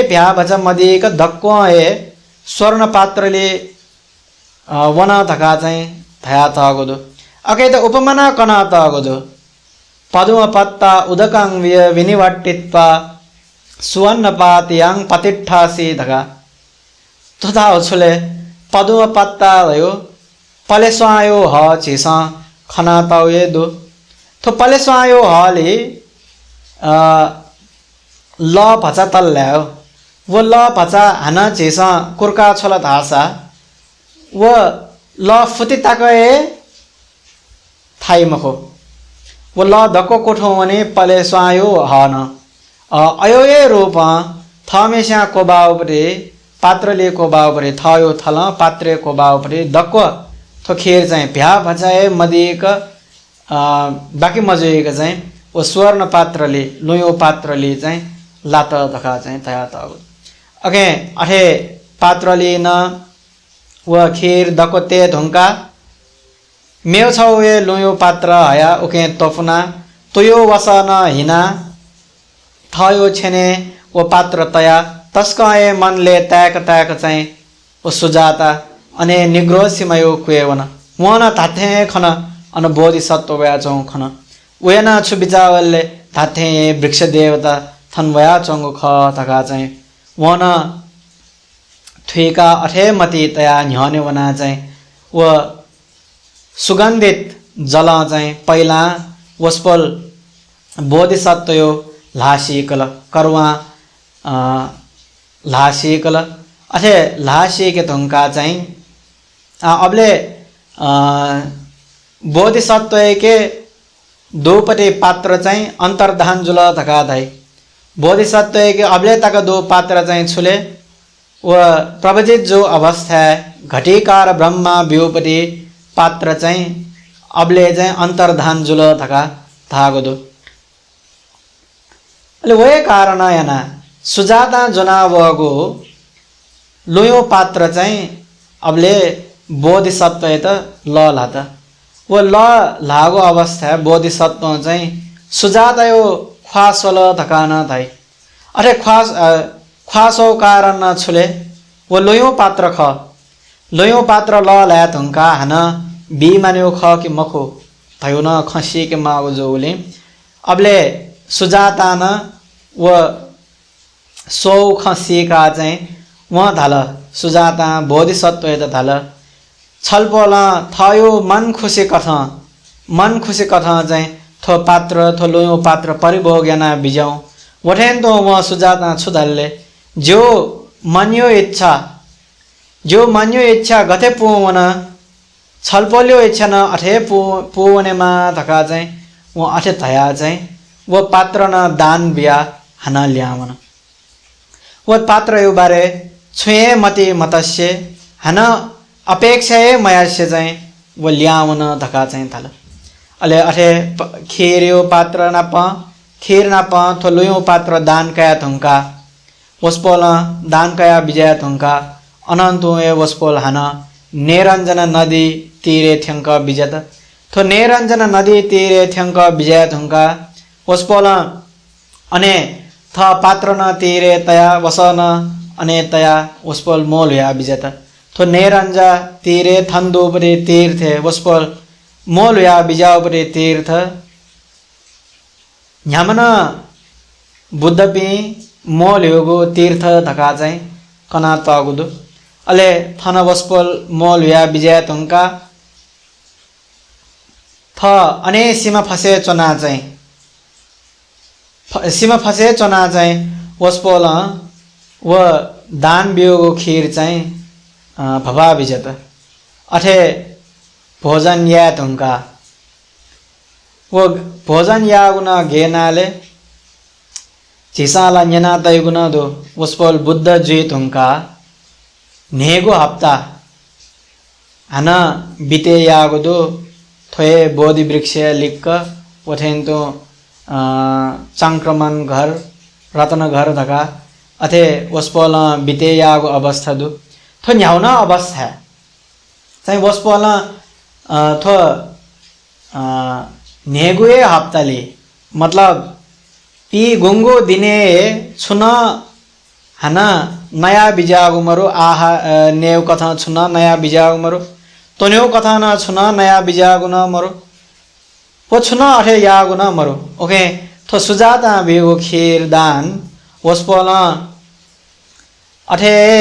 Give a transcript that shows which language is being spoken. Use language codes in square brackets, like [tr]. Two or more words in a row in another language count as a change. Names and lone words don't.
[new] भ्या भचा मदीक दक्को ए स्वर्ण पात्रले वन धका चाहिँ धया तगोदो अके त उपमना कना तगोदो [pi] पदुम पत्ता उदकांग विनिवट्टित्वा सुवर्ण पातियां पतिठासी [new] धका तथा छुले [pi] पदुम पत्ता [new] भयो पलेस्वायो ह छिसा खना ताउए दो तो पलेस्वायो हले ल भचा तल ल्याओ वो ल भचा हाना छिसा कुर्का छोला धासा वो ल फुति ताकए थाई मखो वो ल दको कोठो वने पले स्वायो हन अयो ए रूप थमेस्या को बाउपरे पात्रले को बाउपरे थयो थल पात्रे को बाउपरे दको थो खेर चाहिँ भ्या भचाए मदिक बाकी मजेक चाहिँ वो स्वर्ण पात्रले लोयो पात्रले चाहिँ लात धका चाहिँ तया त अगे अठे पात्रले न व खीर दको ते धुंका मेव छौ ए लोयो पात्र हया उके तोफना तुयो वसन हिना थयो छेने वो पात्र तया तस्कए मनले त्याक चाहिँ ओ सुजाता अने निग्रो सिमयो कुएवन वन धाथे खन अन बोधिसत्व वया चौ खन वेना छु बिचावलले धाथे वृक्ष देवता थन वया चंगु ख धका चाहिँ वन थुका अठे मति तया न्ह्यने वना चाहिँ व सुगन्धित जल चाहिँ पहिला वस्पल बोधिसत्व यो लासिकल करवा लासिकल अथे लासी के धुंका चाहिँ अबले बोधिसत्व के दोपटे पात्र चाहिँ अंतर्धान जुल धका धाई बोधिसत्व के अबले तक दो पात्र चाहिँ छुले व प्रवजित जो अवस्था घटिकार ब्रह्मा व्योपटी पात्र चाहिँ अबले चाहिँ अंतर्धान जुल धका धागो दो अले वे कारण याना सुजाता जनावगो लोयो पात्र चाहिँ अबले बोधिसत्व त ल लात वो ल लागो अवस्था बोधिसत्व चाहिँ सुजाता यो ख्वासल धका न धाई अरे ख्वासो कारण न छुले वो लोयो पात्र ख लोयो पात्र ल ला धुंका हन बी मान्यो ख कि मखो भयो न खसी के मागो जोले अबले सुजाता न व सौ खसी का चाहिँ वहाँ धाल सुजाता बोधिसत्व त धाल छलपल थयो मन खुसी कथा चाहिँ थो पात्र थो लोयो पात्र परिभोग्यना बिजाउ वठेन तो वहाँ सुजाता छुधलले जो मन्यो इच्छा गते पुवन छलपोल्यो इच्छा न अठे पुवनेमा धका चाहिँ वो अठे थया चाहिँ वो पात्र न दान बिया हना ल्यावन वो पात्र यो बारे छुए मति मतस्य हन अपेक्षाए मयास्य चाहिँ वो ल्यावन धका चाहिँ थाल अले अठे खीर पात्र न प खीर न प थोलुयो पात्र दान कया थुंका वस्पोल दान कया विजय थुंका अनंतो ए वस्पोल हन निरंजन नदी तीरे थ्यंक विजत थो निरंजन नदी तीरे थ्यंक विजय थुंका वस्पोल अने थ पात्र न तीरे तया वसन अने तया वस्पोल मोल या विजत थो निरंजा तीरे थंदोपरे तीर्थ वस्पोल मोल या बिजाउपरे तीर्थ न्यामन बुद्धपि मोल योगो तीर्थ धका चाहिँ कना तगुदु अले थन वस्पोल मोल या विजय तुंका थ अने सीमा फसे चना चाहिँ सीमा फसे चना चाहिँ वस्पोल व दान बियोगो खीर चाहिँ भवा विजत अठे भोजन या तुंका वो भोजन या गुना घेनाले चिसाला न्यना तय गुना दो वस्पोल बुद्ध जी तुंका नेगो हप्ता हना बीते यागो दो थोए बोधि वृक्ष लिक्क वठेन तो संक्रमण घर रत्न घर धका अथे वस्पोल बीते यागो अवस्था दो थो न्याउना अवस्था चाहिँ वस्पोल थो नेगुए हप्ताले मतलब पी गुंगो दिने छुन हना नया बिजागु मरो आहा नेव कथा छुन नया बिजागु मरो तोनेव कथा न छुन नया बिजागु न मरो वो छुन अठे यागु न मरो ओके थो सुजाता बिगो खीर दान वस्पोल अठे